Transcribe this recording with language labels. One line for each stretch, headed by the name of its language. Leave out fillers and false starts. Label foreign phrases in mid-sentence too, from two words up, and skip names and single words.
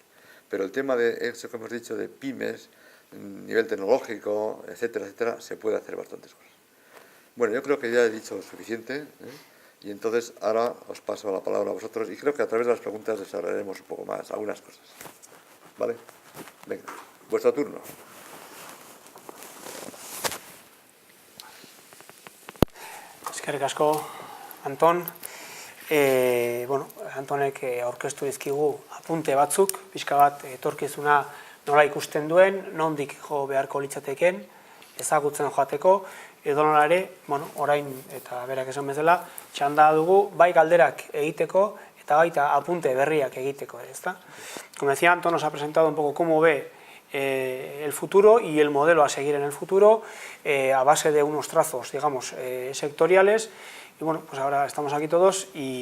Spanish: Pero el tema de eso que hemos dicho, de pymes, nivel tecnológico, etcétera, etcétera, se puede hacer bastantes cosas. Bueno, yo creo que ya he dicho suficiente, y entonces ahora os paso la palabra a vosotros y creo que a través de las preguntas desarrollaremos un poco más algunas cosas. ¿Vale? Venga, vuestro turno.
Basque: Eskerrik asko, Anton. Bueno, Antonek aurkeztu dizkigu apunte batzuk, pixka bat etorkizuna nola ikusten duen, nondik jo beharko litzateken, ezagutzen joateko, edonola ere, bueno, orain eta berak esan bezala, txanda dugu bai galderak egiteko eta baita apunte berriak egiteko,
Spanish: ¿está? Como decía Anton, nos ha presentado un poco cómo ve el futuro y el modelo a seguir en el futuro a base de unos trazos, digamos, sectoriales. Y bueno, pues ahora estamos aquí todos y